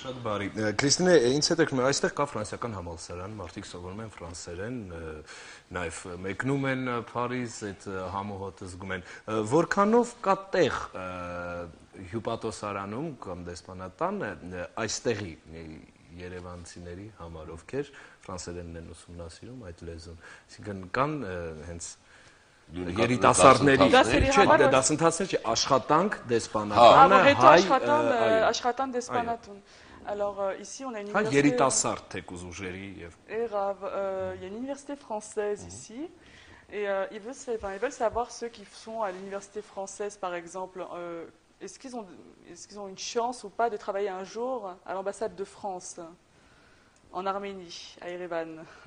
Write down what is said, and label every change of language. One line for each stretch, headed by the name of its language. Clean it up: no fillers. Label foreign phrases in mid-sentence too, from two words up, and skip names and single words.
Armenian: Շատ բարի։ Քրիստինե, ինձ հետաքրքրում է, այստեղ կա ֆրանսիական համալսարան, մարդիկ սովորում են ֆրանսերեն, նաև մեկնում են Փարիզ, այդ համոհոտը զգում են։ Որքանով կա տեղ հյուպատոսարանում կամ դեսպանատան այստեղի երևանցիների համար, ովքեր ֆրանսերենն են ուսումնասիրում այդ լեզուն։ Այսինքն կան հենց երիտասարդների դասընթացներ չէ, աշխատանք դեսպանատանը, աշխատան դեսպանատուն.
French: Alors ici on a une université
Armenian: երիտասարդ թեկուզ ուժերի եւ
French: il y a une université française ici et ils veulent savoir ceux qui sont à l'université française par exemple est-ce qu'ils ont une chance ou pas de travailler un jour à l'ambassade de France en Arménie à Erevan.